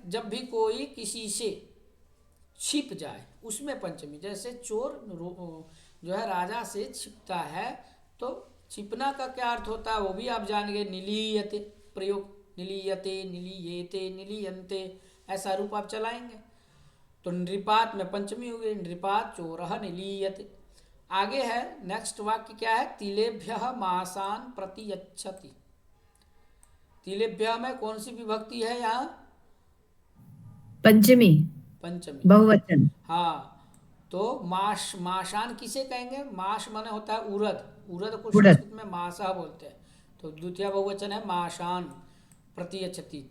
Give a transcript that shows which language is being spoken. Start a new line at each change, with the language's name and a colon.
Hindi: जब भी कोई किसी से छिप जाए उसमें पंचमी, जैसे चोर जो है राजा से छिपता है तो छिपना का क्या अर्थ होता है वो भी आप जान गए। निलीयते प्रयोग, निलीयते, निलीयेते, निलीयन्ते, ऐसा रूप आप चलाएंगे तो नृपात में पंचमी हो गई,
Sanskrit: नृपात चोरः निलीयते।
Hindi: आगे है नेक्स्ट वाक्य क्या है?
Sanskrit: तिलेभ्यः मासान प्रतियच्छति।
Hindi: तिलेभ्यः में कौन सी विभक्ति है यहाँ? पंचमी, पंचमी, बहुवचन। हाँ, तो माशान किसे कहेंगे? माश माने होता है उड़द, उड़द को उड़द। संस्कृत में मासा बोलते हैं, तो द्वितीय बहुवचन है
Sanskrit: माशान प्रतियच्छति।